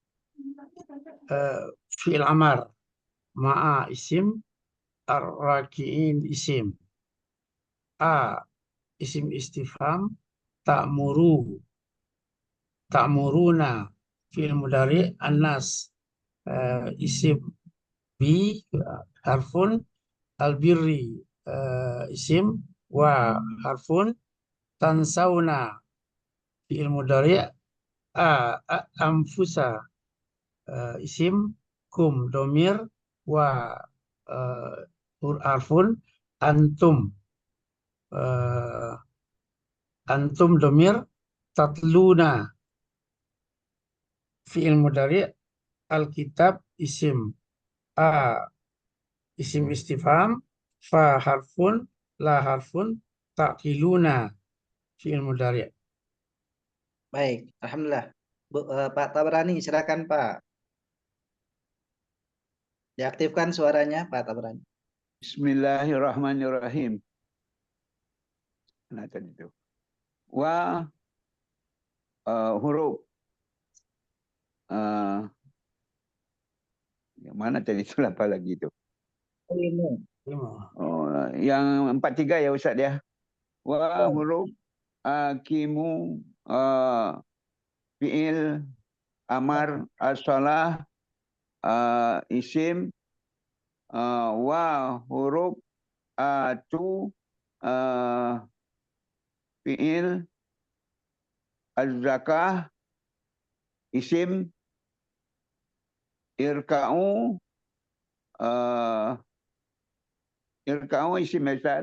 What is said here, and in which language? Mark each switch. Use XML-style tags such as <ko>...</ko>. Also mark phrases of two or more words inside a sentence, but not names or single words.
<ar>فعل أمر مع اسم الراكعين اسم اسم استفهام تأمرون فعل مضارع الناس اسم ب حرف البر اسم و حرف تنسون فعل مضارع أنفس اسم كم ضمير و حرف أنتم أنتم ضمير تتلون فعل مضارع الكتاب اسم اسم استفهام ف حرف لا حرف تعقلون فعل مضارع.</ar> <id>Baik. Alhamdulillah. Pak Tabrani silakan Pak. Diaktifkan suaranya Pak Tabrani. Bismillahirrahmanirrahim. Nah tadi itu. Wa huruf yang mana tadi itu apa lagi itu? Oh, yang 43 ya Ustaz ya.</id> <ar>و حرف أقيموا فعل أمر الصلاة اسم و حرف آتوا فعل الزكاة اسم اركعوا اركعوا اسم Ustaz.</ar>